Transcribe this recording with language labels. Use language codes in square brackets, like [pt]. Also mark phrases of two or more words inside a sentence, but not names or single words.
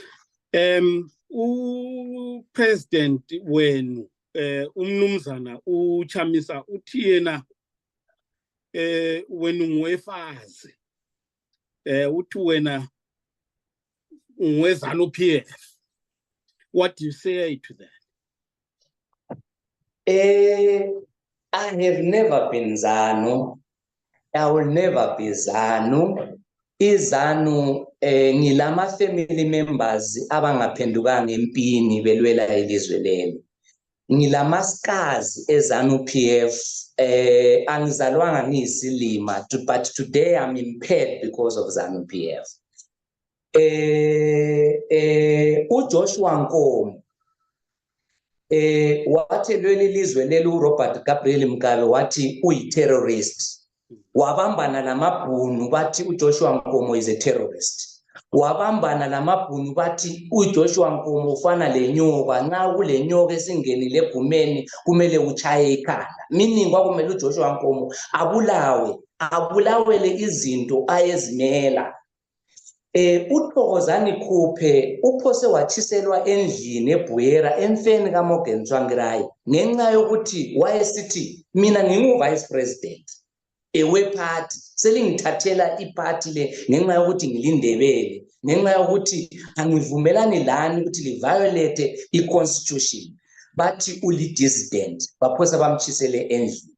[nd] U-president wenu umnumzana uChamisa uthi yena wena ungwefazi uthi wena ungwezanu-PF. [en] What do you say to that? I have never been ZANU. I will never be ZANU. [nd] IZANU ngilama [en] family members [nd] abangaphendukanga empini belwela ilizwe lelo. Ngilamaskazi eZANU-PF. Angizalwanga ngiyisilima, [en] but today I'm impaired because of ZANU-PF. [nd] uJoshua Nkomo wathi leli lizwe lelo uRobert Gabriel Mugabe wathi uyi-terrorist. Wabambana namabhunu bathi uJoshua Nkomo [en] is a terrorist. [nd] Wabambana namabhunu bathi uJoshua Nkomo ufana lenyoka, nxa kule nyoka esingenile egumeni kumele uchaye ikhanda. Meaning kwakumele uJoshua Nkomo abulawele izinto ayezimela. uThokozani Khuphe uphose watshiselwa endlini eBuyera emfeni kaMorgan Tsvangirai ngenxa yokuthi wayesithi mina ngingu- [en] vice president [nd] we-party, selingithathela iparty le ngenxa yokuthi ngilindebele, ngenxa yokuthi angivumelani lani ukuthi liviolate i-constitution, bathi uli-dissident baphosa bamtshisele endlini.